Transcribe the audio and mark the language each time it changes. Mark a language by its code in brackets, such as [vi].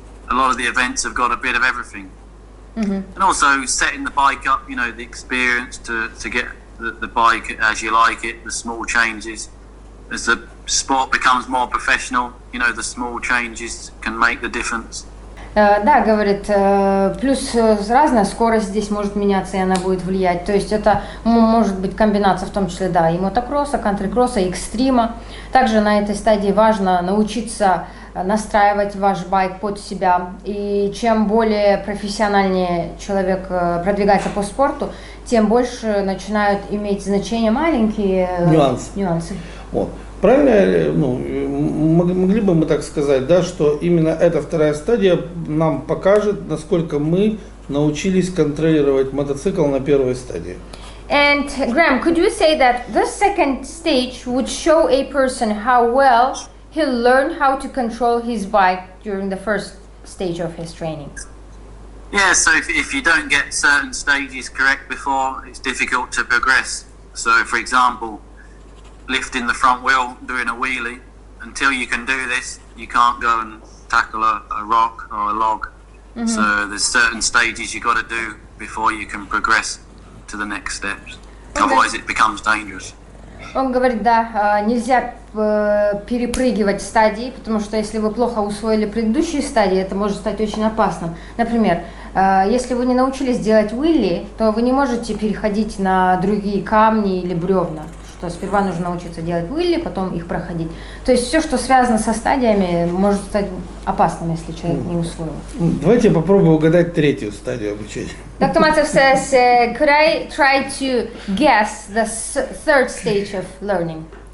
[en] A lot of the events have got a bit of everything. And also setting the bike up, the experience to get the bike as you like it, the small changes. As the sport becomes more professional, the small changes can make the difference. [ru] Да, говорит, плюс разная скорость здесь может меняться, и она будет влиять. То есть это может быть комбинация, в том числе, да, и мотокросса, кантри-кросса, и экстрима. Также на этой стадии важно научиться настраивать ваш байк под себя. И чем более профессиональнее человек продвигается по спорту, тем больше начинают иметь значение маленькие нюансы. Вот. Правильно, могли бы мы так сказать, да, что именно эта вторая стадия нам покажет, насколько мы научились контролировать мотоцикл на первой стадии. [en] And Graham, could you say that the second stage would show a person how well he'll learn how to control his bike during the first stage of his training? Yeah, so if you don't get certain stages correct before, it's difficult to progress. So, for example, lifting the front wheel, doing a wheelie, until you can do this, you can't go and tackle a rock or a log. So there's certain stages you got to do before you can progress to the next steps. Otherwise it becomes dangerous. [ru] Он говорит, да, нельзя перепрыгивать стадии, потому что если вы плохо усвоили предыдущие стадии, это может стать очень опасным. Например, если вы не научились делать уилли, то вы не можете переходить на другие камни или бревна. Что сперва нужно научиться делать уилли, потом их проходить. То есть все, что связано со стадиями, может стать опасным, если человек не усвоил. Давайте я попробую угадать третью стадию обучения. [en] Dr. Maltsev says, could I try to guess the third stage of learning?